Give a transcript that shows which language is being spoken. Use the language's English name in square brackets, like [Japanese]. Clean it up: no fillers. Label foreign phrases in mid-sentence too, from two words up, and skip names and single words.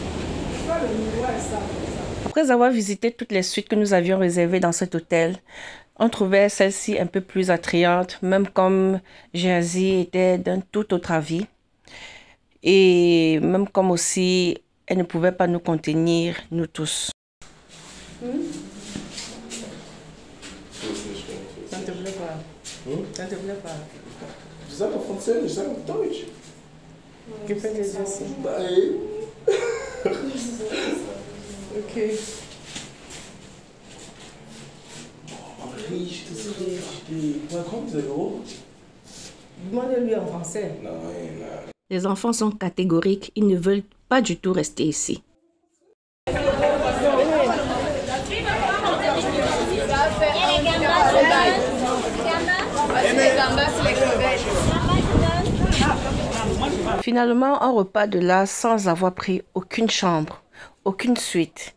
[French] Après avoir visité toutes les suites que nous avions réservées dans cet hôtel, On trouvait celle-ci un peu plus attrayante, même comme Jazzy était d'un tout autre avis. Et même comme aussi, elle ne pouvait pas nous contenir, nous tous. Ça ne te plaît pas? Ça ne te plaît pas? [German] Je sage auf Französisch, ich sage auf Deutsch. Gefällt dir das? Nein. Okay. Man riecht es richtig. Woher kommt der Geruch? [French] Demande-lui en français. [German] Nein, nein. [French] Les enfants sont catégoriques, ils ne veulent pas du tout rester ici. Finalement, on repart de là sans avoir pris aucune chambre, aucune suite.